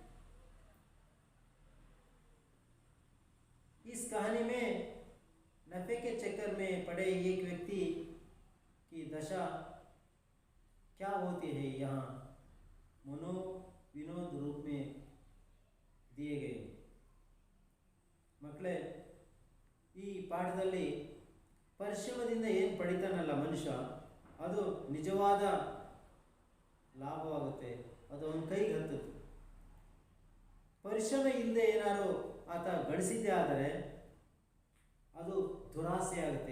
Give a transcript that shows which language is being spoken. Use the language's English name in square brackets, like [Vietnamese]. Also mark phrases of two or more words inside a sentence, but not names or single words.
[Hindi] इस कहानी में नफे के चक्कर में पड़े एक व्यक्ति की दशा क्या होती है यहाँ मनोविनोद रूप में दिए गए। [Kannada] ಮಕ್ಕಳೇ, ಈ ಪಾಠದಲ್ಲಿ ಪರಿಶ್ರಮದಿಂದ ಏನು ಪಡಿತಾನಲ್ಲ ಮನುಷ್ಯ, ಅದು ನಿಜವಾದ ಲಾಭವಾಗುತ್ತೆ, ಅದು ಅವನ ಕೈಗೆ ಹತ್ತುತ್ತೆ. ಪರಿಶ್ರಮ ಇಲ್ಲದೆ ಏನಾದ್ರು ಆತ ಗಳಿಸಿದ್ದೇ ಆದರೆ ಅದು ದುರಾಸೆ ಆಗುತ್ತೆ.